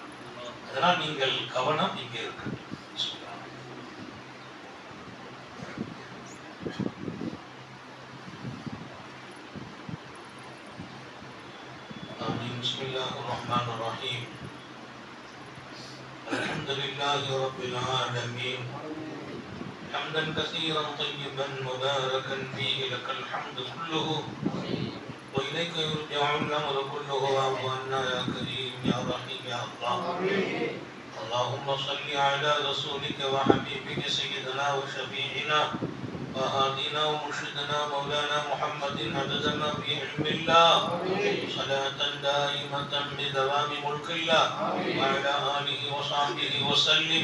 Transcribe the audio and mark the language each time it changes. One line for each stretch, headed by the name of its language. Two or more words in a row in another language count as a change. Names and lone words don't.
Tamil: அதனால் நீங்கள் கவனம் இங்கே இருக்கு.
Arabic: بسم الله الرحمن الرحيم. الحمد لله رب العالمين. حمدا كثيرا طيبا مباركا فيه لك الحمد كله وإليك يرجع الأمر كله واعف عنا يا كريم يا رحيم يا الله. اللهم صل على رسولك وحبيبك سيدنا وشفيعنا وهادينا ومرشدنا مولانا محمد عبدنا في علم الله صلاة دائمة بدوام ملك الله وعلى آله وصحبه وسلم.